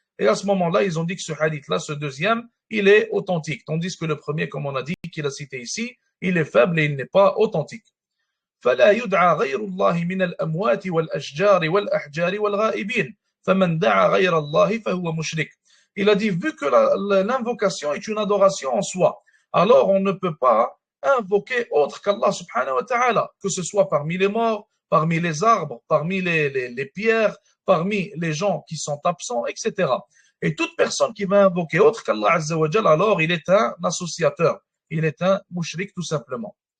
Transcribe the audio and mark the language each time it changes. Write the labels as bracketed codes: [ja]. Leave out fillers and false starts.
[fr] Et à ce moment-là, ils ont dit que ce hadith-là, ce deuxième, il est authentique. Tandis que le premier, comme on a dit, qu'il a cité ici, il est faible et il n'est pas authentique. [ar] فلا يدعى غير الله من الأموات والأشجار والأحجار والغائبين فمن دعا غير الله فهو مشرك. [fr] Il a dit, vu que l'invocation est une adoration en soi, alors on ne peut pas invoquer autre qu'Allah subhanahu wa ta'ala, que ce soit parmi les morts, parmi les arbres, parmi les pierres, parmi les gens qui sont absents, etc. Et toute personne qui va invoquer autre qu'Allah azza wa jal, alors il est un associateur, il est un mushrik tout simplement.